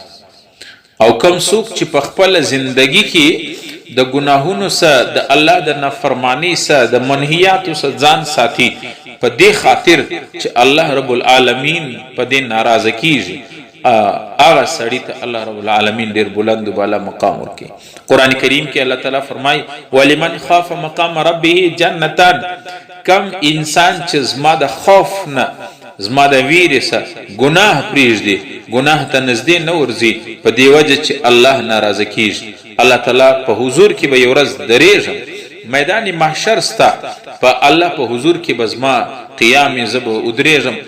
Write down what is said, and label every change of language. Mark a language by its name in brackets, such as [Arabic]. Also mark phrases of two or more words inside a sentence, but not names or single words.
[Pashto] او کم څوک چې په خپله زندگی کې د ګناهونو سره، د الله د نافرمانی سره، د منهیاتو سره ځان ساتي په دې خاطر چې [Arabic] الله رب العالمین [Pashto] په دې ناراضه کیږي، هغه سړی ته [Arabic] الله رب العالمین [Pashto] ډیر بلند و بالا مقام ورکوي. قرآن کریم کې الله تعالی فرمایي [Arabic] ولمن خاف مقام ربه جنتان. [Pashto] کم انسان چې زما د خوف نه، زما د ویرې سره ګناه پرېږدي، ګناه ته نږدې نه ورځي، په دې وجه چې الله ناراضه کیږي. الله تعالی په حضور کې به یو ورځ درېږم، میدان محشر ستا په الله په حضور کې به زما قیام زه به ودرېږم.